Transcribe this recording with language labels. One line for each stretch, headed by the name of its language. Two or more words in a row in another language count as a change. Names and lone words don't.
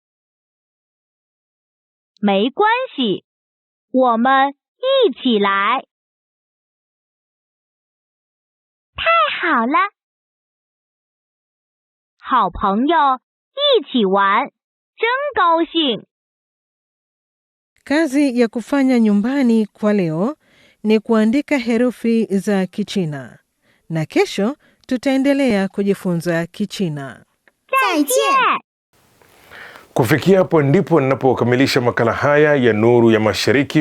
Chinese: 没关系，我们一起来。太好了。好朋友一起玩，真高兴。
Swahili: Kazi ya kufanya nyumbani kwa leo ni kuandika herufi za Kichina. Na kesho tutaendelea kujifunza Kichina.
Chinese: 再见。
Swahili: Kufikia hapo ndipo ninapokamilisha makala haya ya Nuru ya Mashariki.